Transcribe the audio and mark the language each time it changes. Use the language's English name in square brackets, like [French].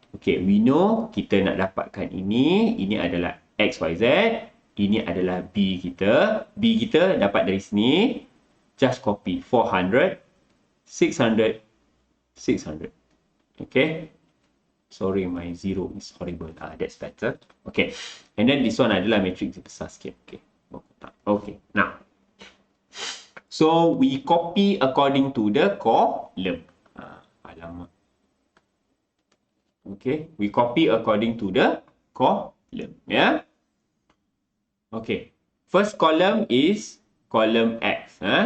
[English] Okay, we know [Malay] kita nak dapatkan ini. Ini adalah X, Y, Z. Ini adalah B kita. B kita dapat dari sini. [English] Just copy 400, 600, 600. Okay. Sorry, my zero is horrible. That's better. Okay. And then this one [Malay] adalah matrix besar sikit. [English] Okay. Okay. Now. So, we copy according to the column. [Malay] Alamak. [English] Okay. We copy according to the column. Yeah. Okay. First column is column X.